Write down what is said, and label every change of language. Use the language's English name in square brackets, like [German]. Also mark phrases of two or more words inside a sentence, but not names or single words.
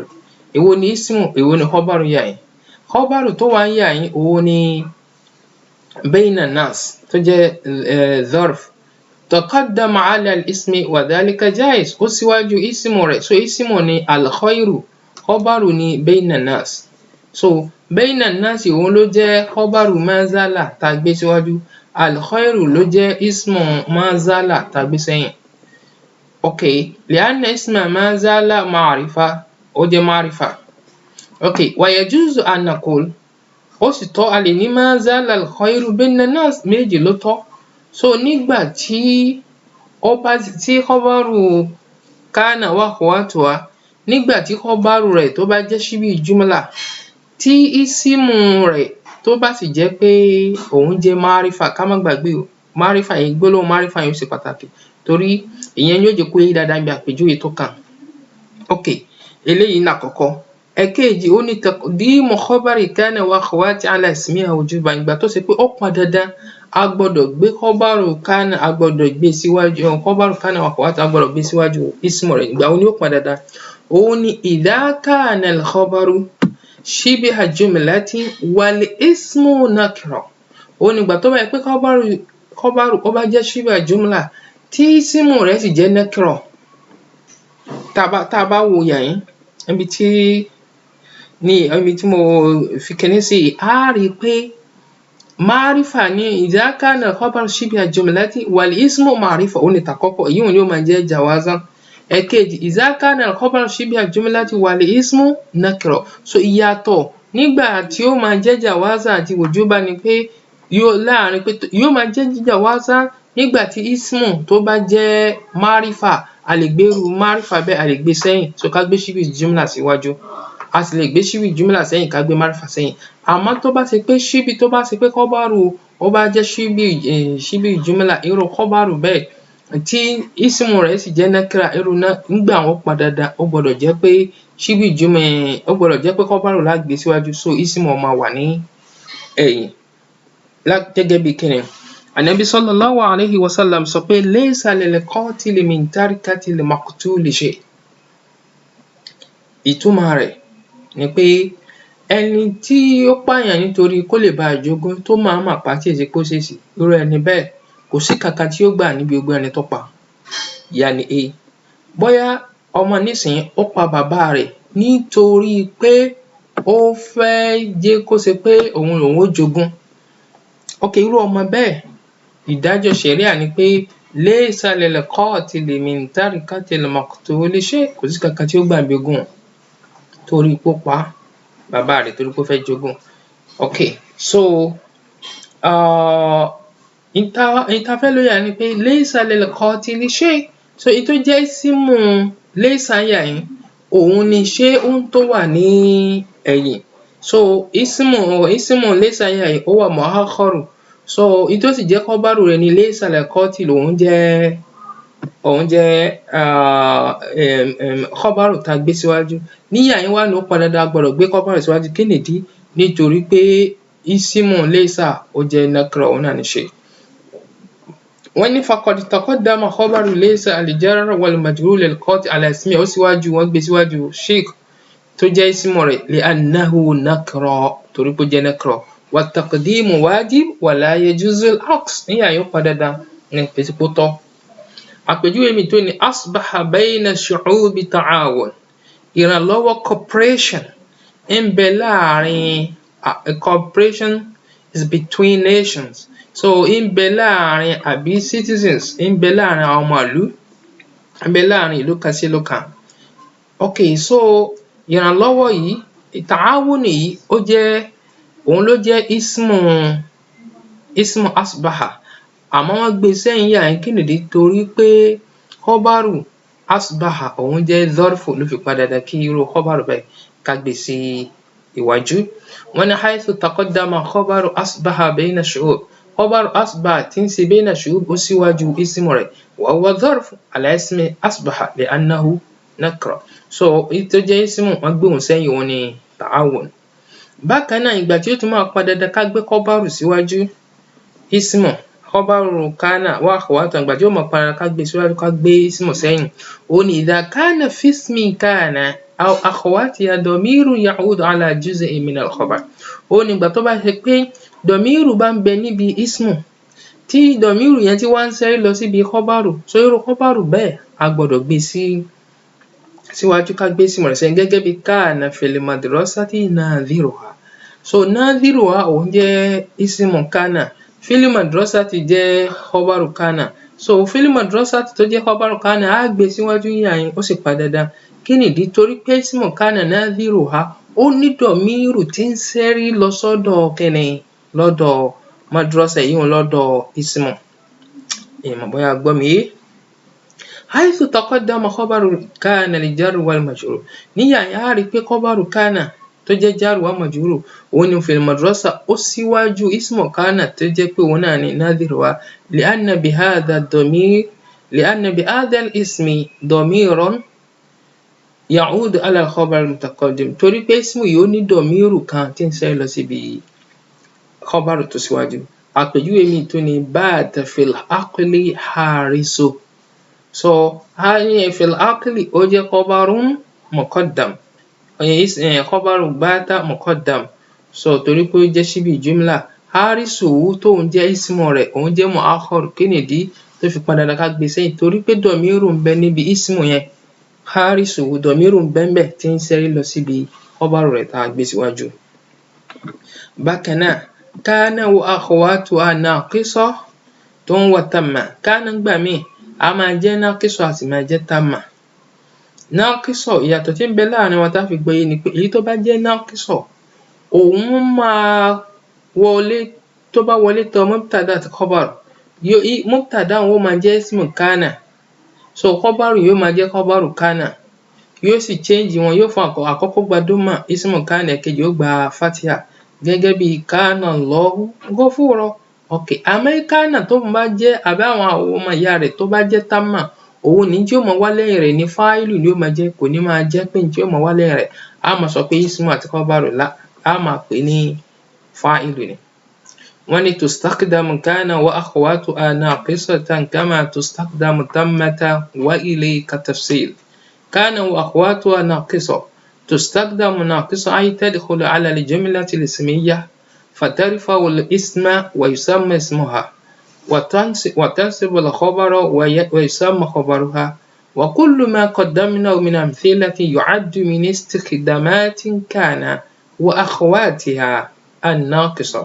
[Yoruba] Èwo ni ismu, èwo ni khabaru yàyín? Khabaru tó wà ń yàyín òun ni [Arabic] بين الناس [Yoruba] tó jẹ́ zarf. [Arabic] تقدم على الاسم وذلك جائز, [Yoruba] ó síwájú ismu rẹ̀. So ismu ni al-khayru, khabaru ni [Arabic] بين الناس. [Yoruba] So [Arabic] بين الناس [Yoruba] òun ló jẹ́ [Arabic] خبر ما زال [Yoruba] tá gbé síwájú, al-khayru ló jẹ́ [Arabic] اسم ما زال [Yoruba] tá gbé sẹ́yìn. [Arabic] Okay, لأن اسم ما زال معرفة, [Yoruba] ó jẹ́ ma'rifa. [Arabic] Okay, ويجوز أن نقول, [Yoruba] ó sì tọ́ a lè ní [Arabic] ما زال الخير بين الناس, [Yoruba] méjì ló tọ́. So nígbà tí [Arabic] خبر كان وأخواتها, [Yoruba] nígbà tí khabaru rẹ̀ tó bá jẹ́ [Arabic] شبه جملة, [Yoruba] tí ismu rẹ̀ tó bá sì jẹ́ pé òun jẹ́ ma'rifa, ká má gbàgbé o, ma'rifa yẹn, gbólóhùn ma'rifa yẹn ó ṣe pàtàkì torí ìyẹn yóò jẹ́ kó yé dáadáa bí àpèjúwe tó kàn. Okay, eléyìí ní àkọ́kọ́. Ẹ̀kejì ó ní [Arabic] تقديم خبر كان وأخواتها على اسمها وجوبا. [Yoruba] Ìgbà tó ṣe pé ó pọn dandan a gbọ́dọ̀ gbé [Arabic] خبر كان, [Yoruba] a gbọ́dọ̀ gbé síwájú [Arabic] خبر كان وأخواتها, [Yoruba] a gbọ́dọ̀ gbé síwájú ismu rẹ̀. Ìgbà wo ni ó pọn dandan? Òun ni [Arabic] إذا كان الخبر شبه جملة والاسم نكرة. [Yoruba] Òun ni ìgbà tó bá yẹ pé khabaru ó bá jẹ́ [Arabic] شبه جملة [Yoruba] tí ismu rẹ̀ sì jẹ́ nakira. Tá bá wo yàyín níbi tí ní ibi tí mo fi kíní sí á rí pé márífà ní [Arabic] إذا كان خبر شبه جملة والاسم معرفة [Yoruba] ó ní tàkọ́kọ́ èyí ò ní ó máa jẹ́ jawazan. [Arabic] Ẹ̀kejì إذا كان خبر شبه جملة والاسم نكرة. [Yoruba] So ìyàtọ̀ nígbà tí ó máa jẹ́ jawazan àti wujuban ni pé láàrin pé yóò máa jẹ́ jawazan nígbà tí ismu tó bá jẹ́ márífà a lè gbé irú márífà bẹ́ẹ̀ a lè gbé sẹ́yìn, so ká gbé [Arabic] شبه جملة [Yoruba] síwájú, a sì lè gbé [Arabic] شبه جملة [Yoruba] sẹ́yìn ká gbé márífà sẹ́yìn. Àmọ́ tó bá ṣe pé khabaru ó bá jẹ́ [Arabic] شبه جملة, [Yoruba] irú khabaru bẹ́ẹ̀ tí ismu rẹ̀ sì jẹ́ nakira, irú náà nígbà wọn pa dandan ó gbọ́dọ̀ jẹ́ pé khabaru la gbé síwájú, so ismu máa wà ní ẹ̀yìn. Gẹ́gẹ́ bí kíni Ànábì [Arabic] صلى الله عليه وسلم [Yoruba] sọ pé [Arabic] ليس للقاتل من تركة المقتول شيء. [Yoruba] Ìtumọ̀ rẹ̀ ni pé ẹni tí ó pààyàn nítorí kó lè bá jogún tó máa mà pa tí èsì kó ṣèṣì, irú ẹni bẹ́ẹ̀ kò sí kankan tí ó gbà níbi ogún ẹni tó pa. Yàní bóyá ọmọ nísìnyí ó pa bàbá rẹ̀ nítorí pé ó fẹ́ jẹ́ kó ṣe pé òun lòun ó jogún. Irú ọmọ bẹ́ẹ̀ ìdájọ́ ṣẹ̀ríà ni pé [Arabic] ليس للقاتل من تركة المقتول شيء, [Yoruba] kò sí kankan tí ó gbà níbi ogún torí pé ó pa bàbá rẹ̀ torí pé ó fẹ́ jogún. So ìta fẹ́ lóyà ni pé [Arabic] ليس للقاتل شيء, [Yoruba] so èyí tó jẹ́ [Arabic] اسم ليس [Yoruba] yà yín òun ni shay'un tó wà ní ẹ̀yìn. So [Arabic] اسم ليس [Yoruba] yà yín ó wà mu'akhkharu, so èyí tó sì jẹ́ khabaru rẹ̀ ni [Arabic] ليس للقاتل [Yoruba] òun jẹ́ khabaru tá gbé síwájú. Níyà yín wá ní ó padà dandan gbọ́dọ̀ gbé khabaru síwájú. Kí nìdí? Nítorí pé [Arabic] اسم ليس [Yoruba] ó jẹ́ nakira, òun náà ní shay. [Arabic] Wọ́n ní فقد تقدم خبر ليس الجار والمجرور للقاتل على اسمه, [Yoruba] ó síwájú wọ́n gbé síwájú shay tó jẹ́ ismu rẹ̀ [Arabic] لأنه نكرة [Yoruba] torí pé ó jẹ́ nakira. [Arabic] والتقديم واجب ولا يجوز العكس. [Yoruba] Níyà yín ó padà dandan ní pèsè pó tọ́. Àpèjúwe mi tó ní [Arabic] أصبح بين الشعوب تعاون. [Yoruba] Ìrànlọ́wọ́ cooperation ń bẹ láàrin [English] cooperation is between nations. [Yoruba] So ń bẹ láàrin àbí citizens, ń bẹ láàrin àwọn ọmọ ìlú, ń bẹ láàrin ìlú kan sí ìlú kan. So ìrànlọ́wọ́ yìí ta'awun yìí òun ló jẹ́ [Arabic] اسم أصبح, [Yoruba] àmọ́ wọ́n gbé sẹ́yìn yà kí nìdí? Torí pé [Arabic] خبر أصبح [Yoruba] òun jẹ́ zarfu ló fi padà dandan kí irú khabaru bẹ́ẹ̀ ká gbé sí iwájú. [Arabic] Wọ́n ní حيث تقدم خبر أصبح بين الشعوب. خبر أصبح [Yoruba] tí ń ṣe [Arabic] بين الشعوب [Yoruba] ó síwájú [Arabic] ismu rẹ̀ وهو ظرف على اسم أصبح لأنه نكرة. [Yoruba] So èyí tó jẹ́ ismu wọ́n gbé òun sẹ́yìn, òun ni ta'awun. Bákan náà ìgbà tí ó tún máa padà dandan ká gbé khabaru síwájú ismu, [Arabic] خبر كان وأخواتها, [Yoruba] ìgbà tí ó máa padà ká gbé síwájú ká gbé ismu sẹ́yìn, ó ní [Arabic] إذا كان في اسم كان أو أخواتها ضمير يعود على جزء من الخبر. [Yoruba] Ó ní ìgbà tó bá ṣe pé dọ̀míìrù bá ń bẹ níbi ismu tí dọ̀míìrù yẹn tí wá ń ṣẹ́rí lọ síbi khabaru, so irú khabaru bẹ́ẹ̀ a gbọ́dọ̀ gbé síwájú ká gbé ismu rẹ̀ sẹ́yìn. Gẹ́gẹ́ bí [Arabic] كان في المدرسة ناظرها. [Yoruba] So nadhiruha òun jẹ́ [Arabic] اسم كان, في المدرسة [Yoruba] jẹ́ [Arabic] خبر كان. [Yoruba] So [Arabic] في المدرسة [Yoruba] tó jẹ́ [Arabic] خبر كان [Yoruba] á gbé síwájú yà yín, ó sì padà dandan. Kí nìdí? Torí pé [Arabic] اسم كان [Yoruba] nadhiruha ó ní dọ̀míìrù tí ń ṣẹ́rí lọ sọ́dọ̀ kíni? Lọ́dọ̀ madrasa yìí, lọ́dọ̀ ismu. Ìmọ̀ bóyá gbọ́ mi yé. [Arabic] حيث تقدم خبر كان الجار والمجرور. [Yoruba] Níyà yín á rí pé [Arabic] خبر كان [Yoruba] tó jẹ́ [Arabic] جار ومجرور [Yoruba] òun ni [Arabic] في المدرسة [Yoruba] ó síwájú [Arabic] اسم كان [Yoruba] tó jẹ́ pé òun náà ni nadhiruha [Arabic] لأن بهذا الاسم ضمير يعود على الخبر المتقدم. [Yoruba] Torí pé ismu yìí ó ní dọ̀míìrù kan tí ń ṣẹ́rí lọ síbi khabaru tó síwájú. Àpèjúwe mi tó ní [Arabic] بات في الحقل حارسه. [Yoruba] So [Arabic] في الحقل [Yoruba] ó jẹ́ [Arabic] خبر مقدم, خبر بات مقدم. [Yoruba] So torí pé ó jẹ́ [Arabic] شبه جملة, [Yoruba] harisu tó ń jẹ́ ismu rẹ̀ òun jẹ́ mu'akhkhar. Kí nìdí tó fi padà dandan ká gbé sẹ́yìn? Torí pé dọ̀míìrù ń bẹ níbi ismu yẹn, harisu dọ̀míìrù ń bẹ ńbẹ̀ tí ń ṣẹ́rí lọ síbi khabaru rẹ̀ tá gbé síwájú. Bákan náà [Arabic] كان وأخواتها ناقصة [Yoruba] tó ń wà tamma. Kana ńgbà míì a máa jẹ́ naqisa a sì máa jẹ́ tamma. Naqisa ìyàtọ̀ tí ń bẹ láàrin wọn tá fi gbọ́yé ni pé èyí tó bá jẹ́ naqisa òun máa wọlé tó bá wọlé tọ̀ mubtada àti khabar. Mubtada òun ó máa jẹ́ [Arabic] اسم كان, [Yoruba] so khabaru yóò máa jẹ́ [Arabic] خبر كان, [Yoruba] yóò sì change wọn, yóò fún àkọ́kọ́ gba dhamma, [Arabic] اسم كان [Yoruba] ẹ̀kejì ó gba fatiha, gẹ́gẹ́ bí [Arabic] كان الله غفورا. [Yoruba] Àmọ́ kana tó bá jẹ́ àbí àwọn ọmọ ìyá rẹ̀ tó bá jẹ́ tamma, òun ní tí ó máa wá lẹ́yìn rẹ̀ ní fa'ilu ni ó máa jẹ́, kò ní máa jẹ́ pé tí ó máa wá lẹ́yìn rẹ̀ a máa sọ pé ismu àti khabaru a máa pè ní fa'ilu ni. Wọ́n ní [Arabic] تستخدم كان وأخواتها ناقصة كما تستخدم تامة وإليك تفصيل. كان وأخواتها ناقصة تستخدم ناقصة أي تدخل على الجملة الاسمية فترفع الاسم ويسمى اسمها وتنصب الخبر ويسمى خبرها وكل ما قدمناه من أمثلة يعد من استخدامات كان وأخواتها الناقصة.